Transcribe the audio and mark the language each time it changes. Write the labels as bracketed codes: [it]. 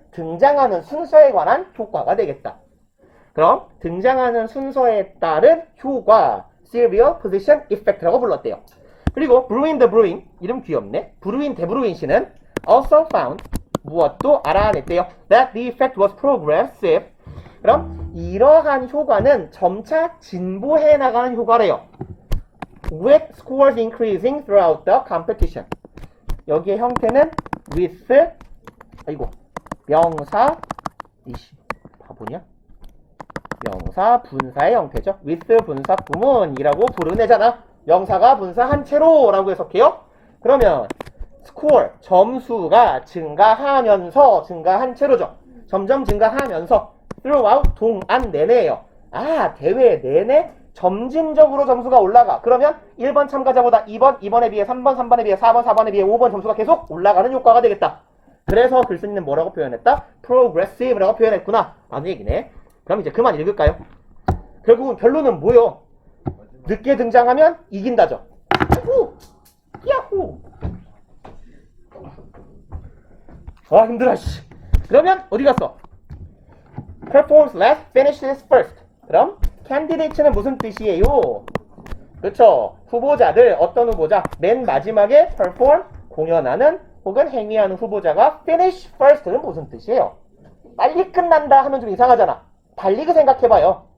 [ko] 등장하는 순서에 관한 효과가 되겠다. 그럼 등장하는 순서에 따른 효과, [en] serial position effect [ko] 라고 불렀대요. 그리고 브루인 더 브루인, 이름 귀엽네. 브루인 데브루인 씨는 [en] also found, [ko] 무엇도 알아냈대요. [en] that the effect was progressive. [ko] 그럼 이러한 효과는 점차 진보해 나가는 효과래요. [en] with scores increasing throughout the competition. [ko] 여기의 형태는 with, 명사, 이씨, 바보냐? 명사, 분사의 형태죠. with 분사 구문이라고 부르네잖아. 명사가 분사한 채로 라고 해석해요. 그러면 score, 점수가 증가하면서, 증가한 채로죠. 점점 증가하면서 throughout, 동안 내내예요. 대회 내내 점진적으로 점수가 올라가. 그러면 1번 참가자보다 2번, 2번에 비해 3번, 3번에 비해 4번, 4번에 비해 5번 점수가 계속 올라가는 효과가 되겠다. 그래서 글쓴이는 뭐라고 표현했다? progressive라고 표현했구나 라는 얘기네. 그럼 이제 그만 읽을까요? 결국은 결론은 뭐요? 늦게 등장하면 이긴다죠. 야호! 야호! 힘들어 씨. 그러면 어디 갔어? [en] performs last, finishes first. [ko] 그럼 candidate는 무슨 뜻이에요? 그렇죠. 후보자들, 어떤 후보자? 맨 마지막에 perform, 공연하는 혹은 행위하는 후보자가 [en] finish first [ko] 는 무슨 뜻이에요? 빨리 끝난다 하면 좀 이상하잖아. 달리 생각해봐요.